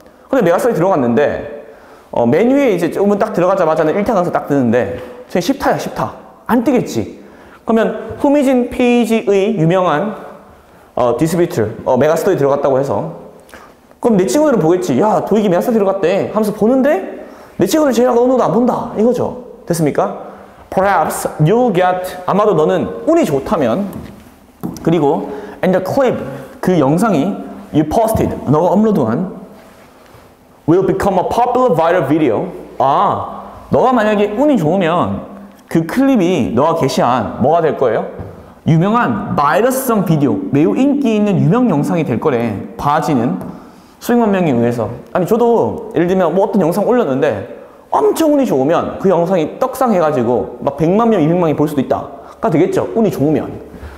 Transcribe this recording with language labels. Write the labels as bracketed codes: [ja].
[ko] 근데 메가스터디 들어갔는데 메뉴에 이제 조금 딱 들어가자마자는 1타 강사 딱 뜨는데 저기 10타야 10타 안 뜨겠지. 그러면 후미진 페이지의 유명한 디스트리뷰터 메가스터디 들어갔다고 해서 그럼 내 친구들은 보겠지. 야 도익이 메가스터디 들어갔대 하면서 보는데 내 친구들 제외하고 너도 안 본다 이거죠. 됐습니까? [en] Perhaps you'll get [ko] 아마도 너는 운이 좋다면 그리고 [en] and the clip [ko] 그 영상이 [en] you posted [ko] 너가 업로드한 [en] will become a popular viral video. [ko] 너가 만약에 운이 좋으면 그 클립이 너가 게시한 뭐가 될 거예요? 유명한 바이러스성 비디오, 매우 인기 있는 유명 영상이 될 거래. 봐지는 수백만 명에 의해서. 아니 저도 예를 들면 뭐 어떤 영상 올렸는데 엄청 운이 좋으면 그 영상이 떡상해가지고 막 100만 명, 200만이 볼 수도 있다가 되겠죠. 운이 좋으면.